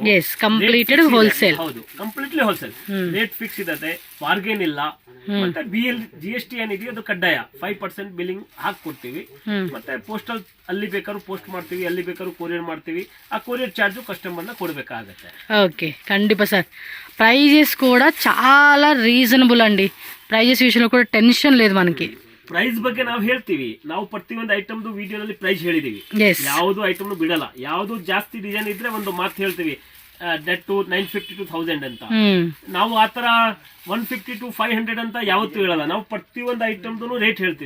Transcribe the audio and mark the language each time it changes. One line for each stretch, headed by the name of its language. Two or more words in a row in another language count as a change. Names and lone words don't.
English: completed wholesale.
Kannada: ಹೌದು,
English: completely wholesale. rate fix
Kannada: ಇದೆ, ಬಾರ್ಗೇನ್ ಇಲ್ಲ. ಮತ್ತೆ GST ಏನಿದೆಯೋ ಅದು ಕಡ್ಡಾಯ. 5% ಬಿಲ್ಲಿಂಗ್ ಹಾಕೊಡ್ತೀವಿ. ಮತ್ತೆ ಪೋಸ್ಟಲ್ ಅಲ್ಲಿ ಬೇಕಾದ್ರೂ ಪೋಸ್ಟ್ ಮಾಡ್ತೀವಿ, ಅಲ್ಲಿ ಬೇಕಾದ್ರೂ ಕೊರಿಯರ್ ಮಾಡ್ತೀವಿ. ಆ
English: courier charge
Kannada: ಕಸ್ಟಮರ್ನ ಕೊಡಬೇಕಾಗತ್ತೆ.
Telugu: ఓకే, ఖండిపా సార్. ప్రైజెస్ కూడా చాలా రీజనబుల్ అండి. ప్రైజెస్ విషయంలో కూడా టెన్షన్ లేదు మనకి.
Kannada: ಪ್ರೈಸ್ ಬಗ್ಗೆ ನಾವು ಹೇಳ್ತೀವಿ. ನಾವು ಪ್ರತಿಯೊಂದು ಐಟಮ್ದು ವಿಡಿಯೋನಲ್ಲಿ ಪ್ರೈಸ್ ಹೇಳಿದೀವಿ. ಯಾವುದು ಐಟಮ್ ಬಿಡಲ್ಲ. ಯಾವುದು ಜಾಸ್ತಿ ಡಿಸೈನ್ ಇದ್ರೆ ಒಂದು ಮಾತು ಹೇಳ್ತೀವಿ,
English: that to
Kannada: 950 to 1000 ಅಂತ. ನಾವು ಆತರ 150 to 500 ಅಂತ ಯಾವತ್ತೂ ಹೇಳಲ್ಲ. ನಾವು ಪ್ರತಿಯೊಂದು ಐಟಮ್ದು ರೇಟ್ ಹೇಳ್ತೀವಿ.